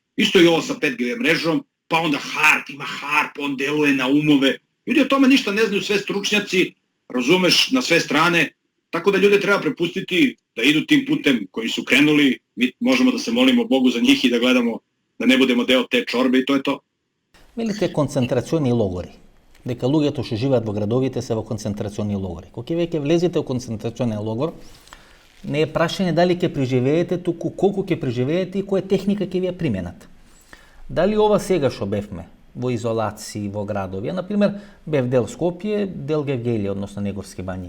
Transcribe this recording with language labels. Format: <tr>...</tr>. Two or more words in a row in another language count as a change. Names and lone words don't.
<sr>Isto i ovo sa 5G mrežom, pa onda HARP, ima HARP, on deluje na umove. Ljudi o tome ništa ne znaju, sve stručnjaci, razumeš, na sve strane, tako da ljude treba prepustiti da idu tim putem koji su krenuli, mi možemo da se molimo Bogu za njih i da gledamo da ne budemo deo te čorbe i to je to.</sr> <mk>Велите концентрациони логори, дека луѓето што живеат во градовите се во концентрациони логори. Кога веќе влезете во концентрационен логор, не е прашање дали ќе преживеете, туку колку ќе преживеете и која техника ќе ви ја применат. Дали ова сега што бевме во изолации во градови, например, бев дел Скопје, дел Гевгелија, односно Негорски бањи.</mk>